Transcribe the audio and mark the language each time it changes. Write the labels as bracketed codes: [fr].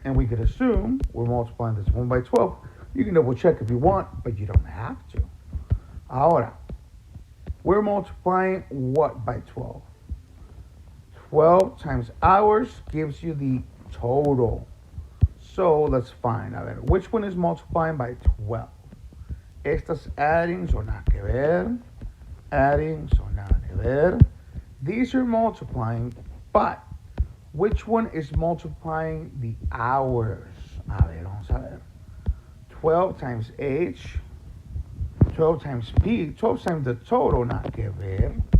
[en] And we could assume we're multiplying this 1 by 12. You can double check if you want, but you don't have to. Ahora, we're multiplying what by 12? 12 times hours gives you the total. So let's find. [es] A ver, [en] which one is multiplying by 12? [es] Estas adding son nada que ver. Adding son nada que ver. [en] These are multiplying, but which one is multiplying the hours? [es] A ver, vamos a ver. [en] 12 times H, 12 times P, 12 times the total, [es] nada que ver.